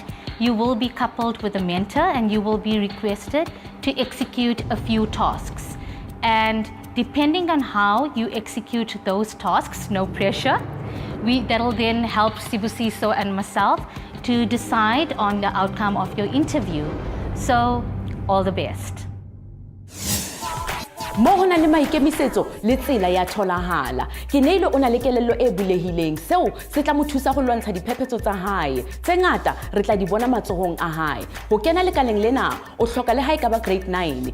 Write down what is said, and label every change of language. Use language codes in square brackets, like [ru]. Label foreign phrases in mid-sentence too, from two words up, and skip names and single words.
[en] You will be coupled with a mentor and you will be requested to execute a few tasks. And depending on how you execute those tasks, no pressure, that'll then help Sibusiso and myself to decide on the outcome of your interview. So, all the best. [st] Mo hona le maikemisetso le tsela ya tholahala. Keneilwe o na le kelello e bulehileng seo se tla mo thusa go lwantsha diphephetso tsa hae. Tse ngata re tla di bona matsohong a hae. Ho kena lekaleng lena o hloka le hae ka ba grade 9.